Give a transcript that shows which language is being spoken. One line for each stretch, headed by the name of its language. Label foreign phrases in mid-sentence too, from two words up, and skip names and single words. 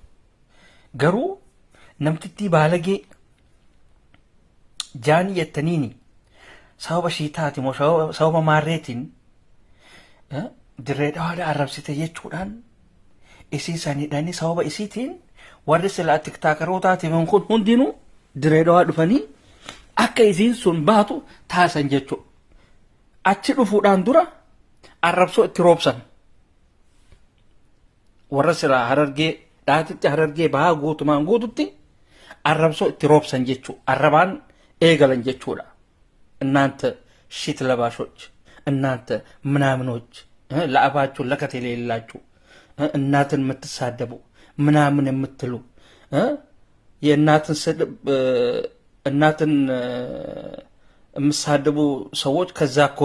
Oromo: Garuu namtittii baalagee jaanii jettaniini sababa shiitaati moo sababa maarreetiin dirree dhawaadha arrabsite jechuudhaan isii isaaniidhaanii sababa isiitiin warri silaa tiktookarootaatiif kun hundinuu dirree dhawaa dhufanii akka isiin sun baatu taasan jechuudha. Achi dhufuudhaan dura arrabsoo itti roobsan. Warra silaa Harargee dhaatitti Harargee bahaa guutumaan guututti arrabsoo itti roobsan jechuudha. Arrabaan eegalan jechuudha.
Amharic: እናንተ ሺት ለባሾች እናንተ ምናምኖች ለአባችሁ ለከት የሌላችሁ እናትን የምትሳደቡ ምናምን የምትሉ የእናትን ስድብ እናትን የምትሳደቡ ሰዎች ከዛ እኮ